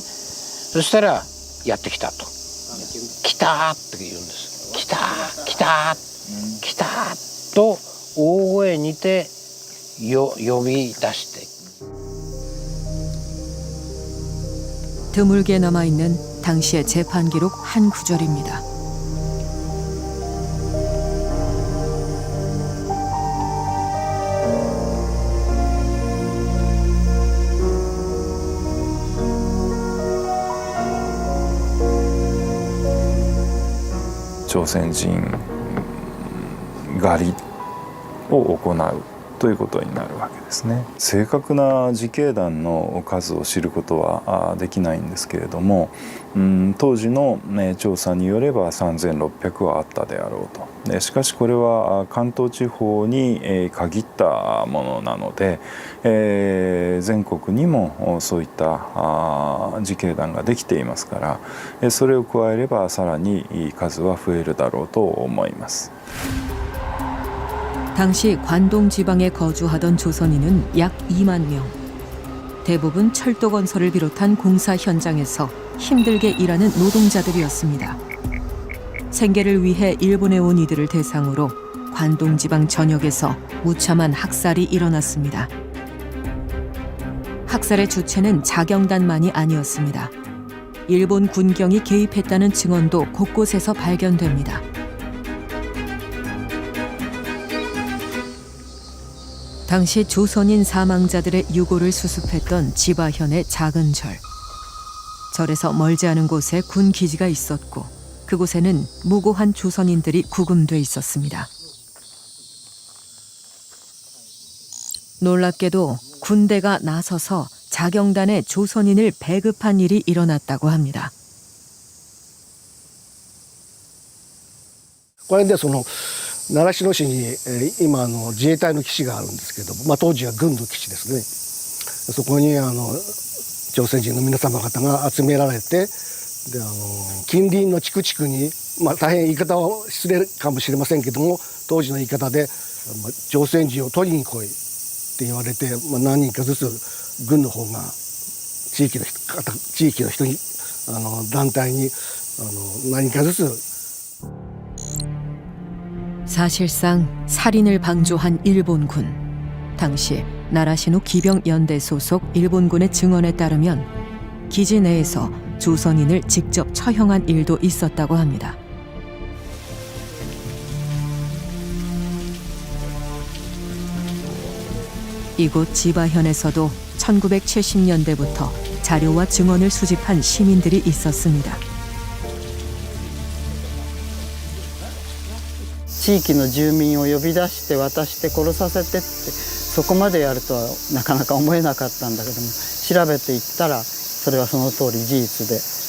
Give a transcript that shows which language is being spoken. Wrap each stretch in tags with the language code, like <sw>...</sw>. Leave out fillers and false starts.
<ja>そしたらやってきたと。来たって言うんです。来た来た来たと大声にて呼び出して。</ja> <ko>드물게 남아있는 당시의 재판 기록 한 구절입니다.</ko> <ja>조선人狩りを行うということになるわけですね。正確な自警団の数を知ることはできないんですけれども、当時の調査によれば3600はあったであろうと。しかしこれは関東地方に限ったものなので、全国にもそういった自警団ができていますから、それを加えればさらに数は増えるだろうと思います。</ja> <ko>당시 관동 지방에 거주하던 조선인은 약 2만 명. 대부분 철도 건설을 비롯한 공사 현장에서 힘들게 일하는 노동자들이었습니다. 생계를 위해 일본에 온 이들을 대상으로 관동 지방 전역에서 무참한 학살이 일어났습니다. 학살의 주체는 자경단만이 아니었습니다. 일본 군경이 개입했다는 증언도 곳곳에서 발견됩니다. 당시 조선인 사망자들의 유골을 수습했던 지바현의 작은 절. 절에서 멀지 않은 곳에 군 기지가 있었고 그곳에는 무고한 조선인들이 구금돼 있었습니다. 놀랍게도 군대가 나서서 자경단의 조선인을 배급한 일이 일어났다고 합니다.</ko> <ja>これで習志野市に今自衛隊の基地があるんですけども、当時は軍の基地ですね。そこに朝鮮人の皆様方が集められて、で近隣の地区に、大変言い方は失礼かもしれませんけども、当時の言い方で朝鮮人を取りに来いって言われて、何人かずつ軍の方が地域の人に団体に何人かずつ</ja> <ko>사실상 살인을 방조한 일본군. 당시 나라시노 기병연대 소속 일본군의 증언에 따르면 기지 내에서 조선인을 직접 처형한 일도 있었다고 합니다. 이곳 지바현에서도 1970년대부터 자료와 증언을 수집한 시민들이 있었습니다.</ko> <ja>地域の住民を呼び出して渡して殺させてってそこまでやるとはなかなか思えなかったんだけども調べていったらそれはその通り事実で。</ja>